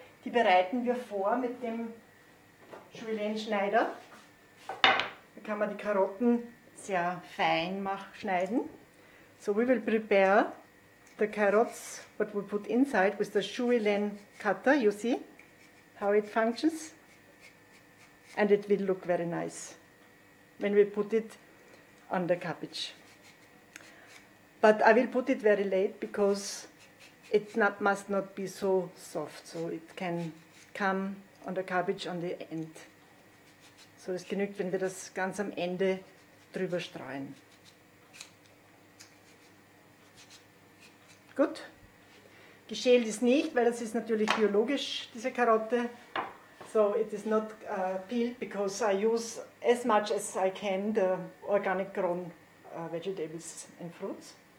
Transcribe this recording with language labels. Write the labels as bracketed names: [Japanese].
[German] Die bereiten wir vor mit dem Julienne-Schneider. Da kann man die Karotten sehr fein schneiden. [English] So, we will prepare the carrots, what we put inside with the Julienne cutter. You see how it functions? And it will look very nice when we put it on the cabbage. But I will put it very late because it must not be so soft, so it can come on the cabbage on the end. [German] So es genügt, wenn wir das ganz am Ende drüber streuen. Gut. Geschält ist nicht, weil das ist natürlich biologisch, diese Karotte. [English] So it is not peeled because I use as much as I can the organic grown vegetables and fruits.